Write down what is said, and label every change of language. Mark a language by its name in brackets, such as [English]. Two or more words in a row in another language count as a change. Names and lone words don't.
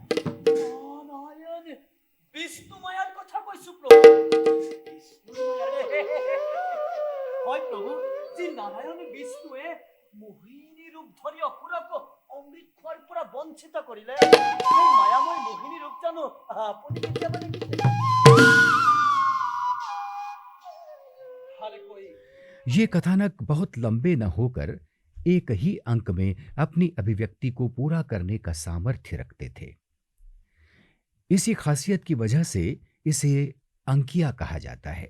[Assamese] নাৰায়ণ বিষ্ণু মায়াৰ কথা কৈছো প্ৰভু। বিষ্ণু হয় প্ৰভু, যি নাৰায়ণ বিষ্ণুৱে মোহিনী ৰূপ ধৰি অসুৰক অমৃত খোৱাৰ পৰা বঞ্চিত কৰিলে, সেই মায়াময় মোহিনী ৰূপ জানো আপুনি কেতিয়াবা দেখিছে? [Hindi] ये कथानक बहुत लंबे न होकर एक ही अंक में अपनी अभिव्यक्ति को पूरा करने का सामर्थ्य रखते थे। इसी खासियत की वजह से इसे अंकिया कहा जाता है।